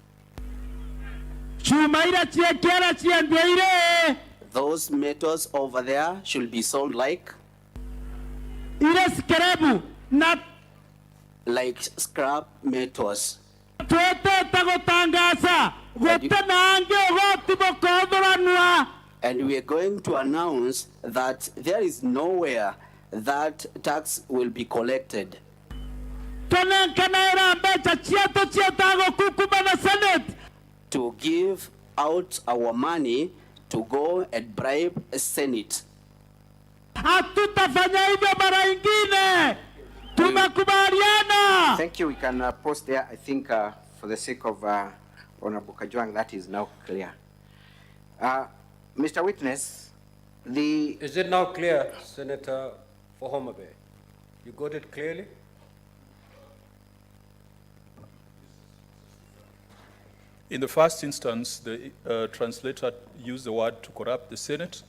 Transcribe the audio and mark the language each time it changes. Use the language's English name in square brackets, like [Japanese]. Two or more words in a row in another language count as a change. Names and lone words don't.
[English] Those metals over there should be sold like scrap metals. And we are going to announce that there is nowhere that tax will be collected. [Meru] tonenkanaira mbeca ciato ciatago kukuma na Senate. [English] To give out our money to go and bribe a Senate. [Swahili] Hatutafanya hivyo mara ingine. Tumekubaliana. [English] Thank you. We can pause there. I think for the sake of Honorable Kajwang, that is now clear. Mr. Witness, Is it now clear, Senator, for Homa Bay? You got it clearly? In the first instance, the translator used the word to corrupt the Senate.